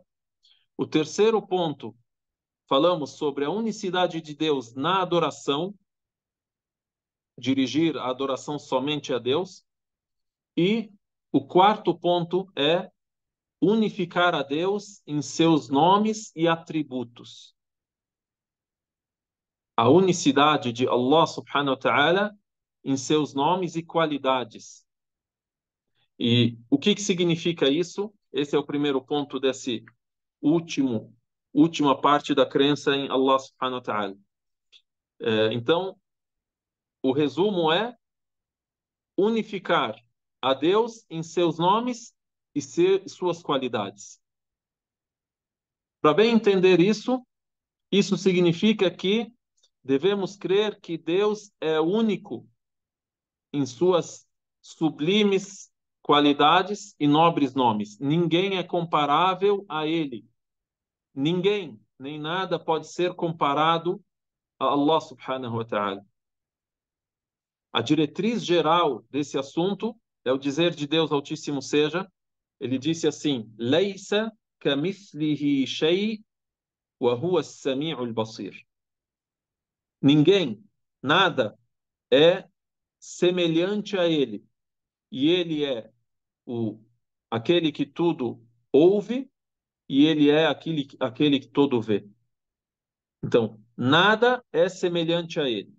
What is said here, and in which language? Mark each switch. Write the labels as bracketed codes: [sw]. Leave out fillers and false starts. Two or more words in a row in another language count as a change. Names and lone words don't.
[pt] O terceiro ponto, falamos sobre a unicidade de Deus na adoração, dirigir a adoração somente a Deus. E o quarto ponto é unificar a Deus em seus nomes e atributos. A unicidade de Allah [ar] سبحانه وتعالى [pt] em seus nomes e qualidades. E o que significa isso? Esse é o primeiro ponto desse última parte da crença em Allah [ar] سبحانه وتعالى. [pt] Então, o resumo é unificar a Deus em seus nomes e suas qualidades. Para bem entender isso, isso significa que devemos crer que Deus é único em suas sublimes qualidades e nobres nomes. Ninguém é comparável a Ele. Ninguém, nem nada pode ser comparado a Allah [ar] سبحانه وتعالى. [pt] A diretriz geral desse assunto é o dizer de Deus Altíssimo Seja. Ele disse assim: [ar] ليس كمثله شيء وهو السميع البصير. [pt] Ninguém, nada é semelhante a ele. E ele é aquele que tudo ouve e ele é aquele que tudo vê. Então, nada é semelhante a ele.